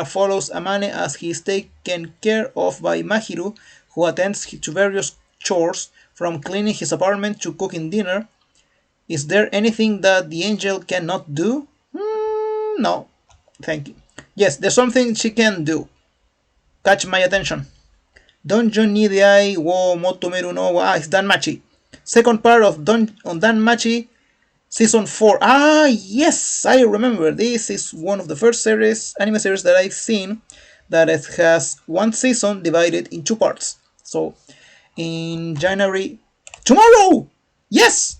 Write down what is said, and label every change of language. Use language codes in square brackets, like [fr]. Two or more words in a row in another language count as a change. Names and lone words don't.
[en] follows Amane as he is taken care of by Mahiru, who attends to various chores, from cleaning his apartment to cooking dinner. Is there anything that the angel cannot do? No, thank you. Yes, there's something she can do. Catch my attention. Donjon ni Deai wo Motomeru no wa. It's Danmachi. Second part of Danmachi, Season 4. Ah, yes, I remember. This is one of the first anime series that I've seen that it has one season divided in two parts. So, in January... Tomorrow! Yes!